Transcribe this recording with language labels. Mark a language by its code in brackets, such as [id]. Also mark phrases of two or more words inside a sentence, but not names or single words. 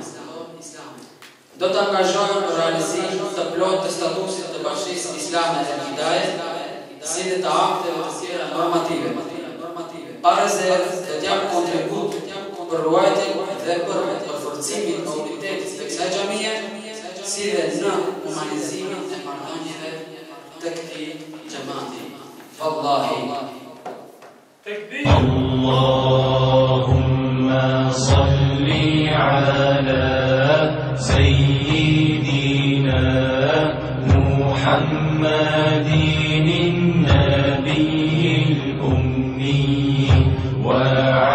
[sq] Do të angazhohem për realizim të plot të statusit të bashkësisë Islame El Hidaye, si dhe të akteve të tjera normative. Pa rezervë do t'jap kontribut për ruajtjen dhe për përforcimin e unitetit të kësaj xhamie, si dhe në humanizimin e marrëdhënieve të këtij xhamati. Wallahi. [ar] اللهم صل على سيدنا محمد النبي الأمي و